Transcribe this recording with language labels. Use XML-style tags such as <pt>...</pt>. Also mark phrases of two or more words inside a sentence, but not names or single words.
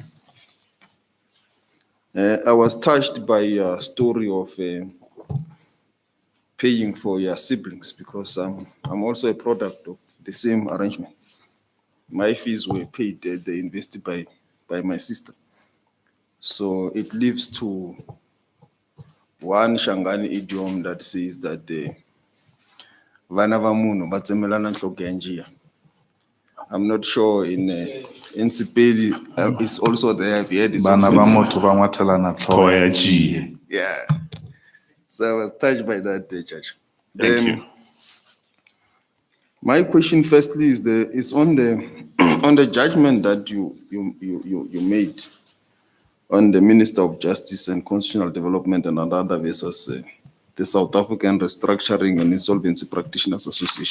<en>I was touched by your story of paying for your siblings, because I'm also a product of the same arrangement. My fees were paid at the university by my sister. So it leads to one Shangani idiom that says that</en> <ts>vana va munhu va tsemelana nhloko ya njiya.</ts> <en>I'm not sure in Sepedi it's also there. I've heard it's</en> <nso>Bana</nso> <en>also</en> <nso>ba</nso> <en>there.</en> <nso>motho ba ngwathelana tlhogo ya jiya.</nso> <en>Yeah. So I was touched by that, Judge. Thank you. My question firstly is on the on the judgment that you made on the Minister of Justice and Constitutional Development and other versus the South African Restructuring and Insolvency Practitioners Association.</en>